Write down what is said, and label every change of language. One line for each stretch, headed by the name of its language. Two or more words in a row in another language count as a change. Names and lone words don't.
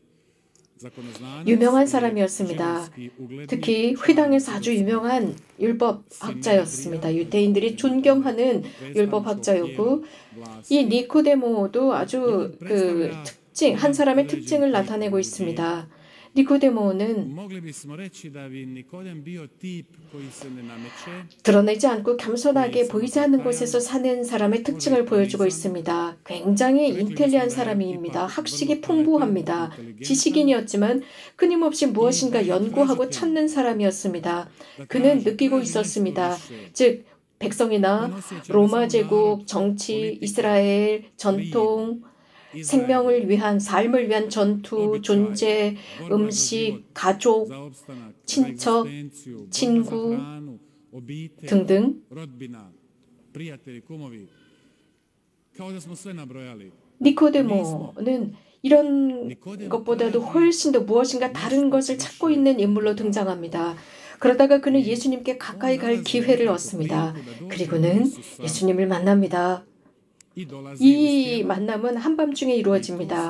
Korean: 유명한 사람이었습니다. 특히 회당에서 아주 유명한 율법학자였습니다. 유대인들이 존경하는 율법학자였고 이 니코데모도 아주 그 특징, 한 사람의 특징을 나타내고 있습니다. 니코데모는
Croatian: mogli bismo reći da bi Nikodem bio tip koji se ne nameće,
Korean: 드러내지 않고 겸손하게 보이지 않는 곳에서 사는 사람의 특징을 보여주고 있습니다. 굉장히 인텔리한 사람입니다. 학식이 풍부합니다. 지식인이었지만 끊임없이 무엇인가 연구하고 찾는 사람이었습니다. 그는 느끼고 있었습니다. 즉 백성이나 로마 제국, 정치, 이스라엘, 전통, 생명을 위한, 삶을 위한 전투, 존재, 음식, 가족,
Croatian: za opstanak, za
Korean: 친척,
Croatian: egzistenciju, borba za
Korean: 친구
Croatian: hranu, obitelj,
Korean: 등등
Croatian: rodbina, prijatelji, kumovi, kao da smo sve nabrojali.
Korean: 니코데모는 이런 것보다도 훨씬 더 무엇인가 다른 것을 찾고 있는 인물로 등장합니다. 그러다가 그는 예수님께 가까이 갈 기회를 얻습니다. 그리고는 예수님을 만납니다. 이 만남은 한밤중에 이루어집니다.